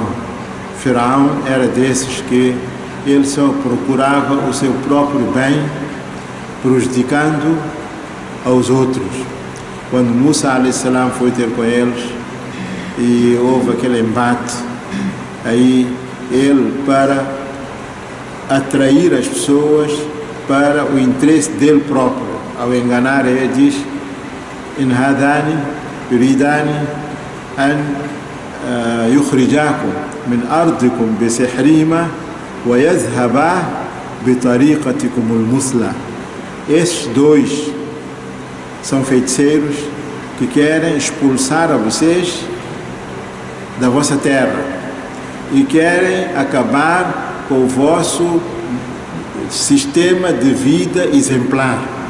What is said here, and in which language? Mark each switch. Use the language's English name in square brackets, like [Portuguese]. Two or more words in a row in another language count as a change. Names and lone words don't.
[Portuguese] Firaun era desses que ele só procurava o seu próprio bem, prejudicando aos outros. Quando Musa a.s. foi ter com eles e houve aquele embate, aí ele, para atrair as pessoas para o interesse dele próprio, ao enganar, ele diz: [Arabic] إن هذان يريدان أن يخرجاكم من أرضكم بسحرهما ويذهبا بطريقتكم المثلى. [Portuguese] Esses dois são feiticeiros que querem expulsar a vocês da vossa terra e querem acabar com o vosso sistema de vida exemplar.